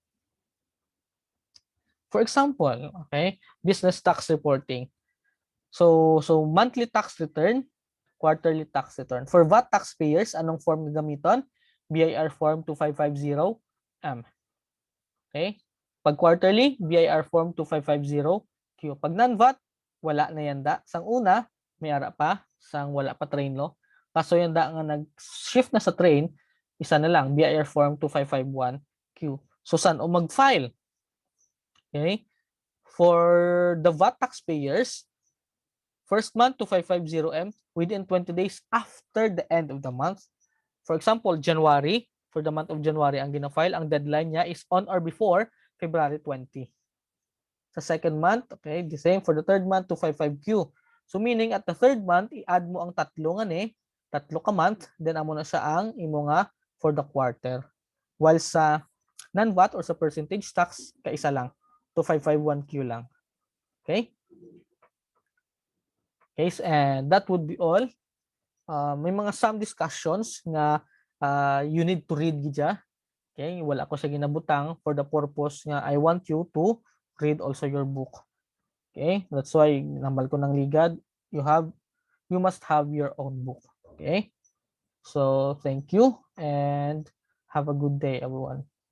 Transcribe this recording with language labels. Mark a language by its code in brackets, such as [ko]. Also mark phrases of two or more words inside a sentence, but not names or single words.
[en] For example, okay, business tax reporting. So monthly tax return, quarterly tax return. For VAT taxpayers, [hil] anong form gagamiton? [en] BIR form 2550M. Okay? [hil] Pag quarterly, BIR form 2550Q. Pag non-VAT, wala na yanda. Sang una, may ara pa, sang wala pa train law. Kaso yanda nga nag-shift na sa train, isa na lang, BIR form 2551Q. So saan o mag-file? [en] Okay? For the VAT taxpayers, first month 2550M within 20 days after the end of the month. For example, January, for the month of January [hil] ang gina-file, ang deadline niya [en] is on or before February 20. Sa second month, okay, the same for the third month 255Q. So meaning at the third month, [hil] i-add mo ang tatlo nga ni, tatlo ka month, then amo na siya ang imo nga [en] for the quarter. [hil] While sa non-VAT or sa percentage tax, kaisa lang, 2551Q lang. [en] Okay? Okay, and that would be all. [hil] May mga [en] some discussions nga you need to read gidya. Okay, [hil] wala ko sa ginabutang [en] for the purpose nga I want you to read also your book. Okay, that's why [hil] nambal ko ng ligad. [en] You must have your own book. Okay, so thank you and have a good day, everyone.